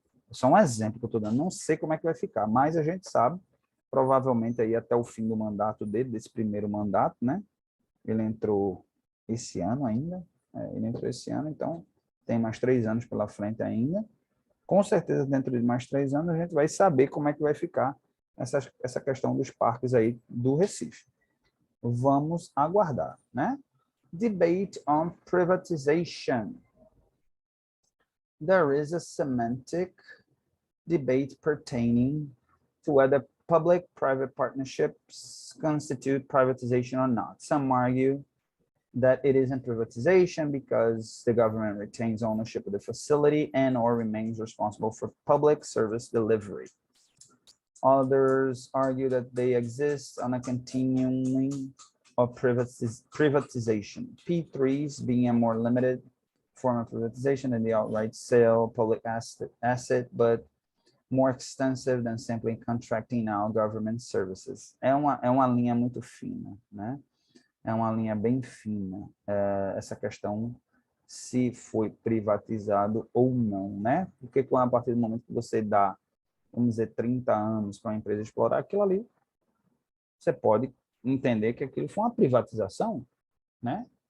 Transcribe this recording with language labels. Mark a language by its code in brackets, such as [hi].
[pt] Só um exemplo que eu estou dando. Não sei como é que vai ficar, mas a gente sabe, provavelmente aí até o fim do mandato dele, desse primeiro mandato, né? Ele entrou esse ano ainda, ele entrou esse ano, então tem mais 3 anos pela frente ainda. Com certeza, dentro de mais 3 anos, a gente vai saber como é que vai ficar essa questão dos parques aí do Recife. Vamos aguardar, né? [en] Debate on privatization. There is a semantic debate pertaining to whether public-private partnerships constitute privatization or not. Some argue that it isn't privatization because the government retains ownership of the facility and or remains responsible for public service delivery. Others argue that they exist on a continuum of privatization, P3s being a more limited form of privatization than the outright sale public asset, but more extensive than simply contracting out government services. [pt] É uma linha muito fina, né? É uma linha bem fina, essa questão se foi privatizado ou não, né? Porque a partir do momento que você dá, vamos dizer, 30 anos para uma empresa explorar aquilo ali, você pode entender que aquilo foi uma privatização, né?